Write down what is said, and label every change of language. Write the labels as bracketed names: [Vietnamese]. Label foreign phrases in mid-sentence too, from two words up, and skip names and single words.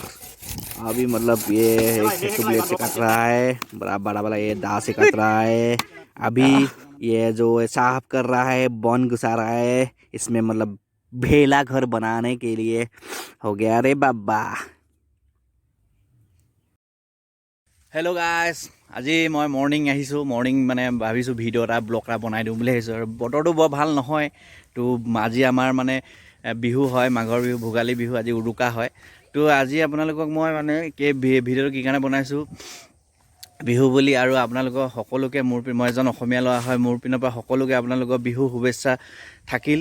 [Hindi] अभी मतलब ये टुकले से काट रहा है, बड़ा बड़ा वाला ये दाव से काट रहा है। अभी ये जो साफ कर रहा है, बन घुसा रहा है इसमें, मतलब भेला घर बनाने के लिए हो गया रे बाबा। [English] Hello guys, [Assamese] আজি মই মৰ্ণিং আহিছোঁ। মৰ্ণিং মানে ভাবিছোঁ ভিডিঅ' এটা ব্লগ এটা বনাই দিওঁ বুলি ভাবিছোঁ। আৰু বতৰটো বৰ ভাল নহয় তো, আজি আমাৰ মানে বিহু হয়, মাঘৰ বিহু, ভোগালী বিহু, আজি উৰুকা হয়। তো আজি আপোনালোকক মই মানে ভিডিঅ'টো কি কাৰণে বনাইছোঁ, বিহু বুলি, আৰু আপোনালোকৰ সকলোকে মই এজন অসমীয়া ল'ৰা হয়, মোৰ পিনৰ পৰা সকলোকে আপোনালোকৰ বিহু শুভেচ্ছা থাকিল।